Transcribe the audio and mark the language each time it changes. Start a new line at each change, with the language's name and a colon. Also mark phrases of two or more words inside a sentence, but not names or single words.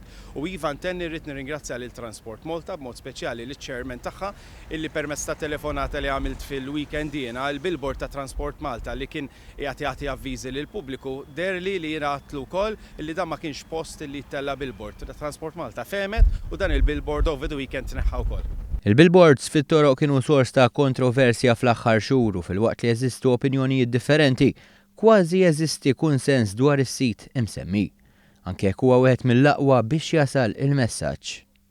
Maltese: U iva ntenni rrid nirringrazzja lil Transport Malta b'mod speċjali liċ-chairman tagħha illi permezz ta' telefonata li għamilt fil-weekend jiena l-billboard ta' Transport Malta li kien qiegħed jagħti avviżi lil pubbliku derli li jingħatlu wkoll illi dan ma kienx post li tella billboard. Transport Malta femet u dan il-billboard
English: over the weekend
Maltese: tneħħa wkoll. Il-billboards fit-toroq kienu sors ta' kontroversja fl-aħħar xhur u filwaqt li jeżistu opinjonijiet differenti, kważi jeżisti kunsens dwar is-sit imsemmi. Anke huwa wieħed mill-aqwa biex jasal il-messaġġ.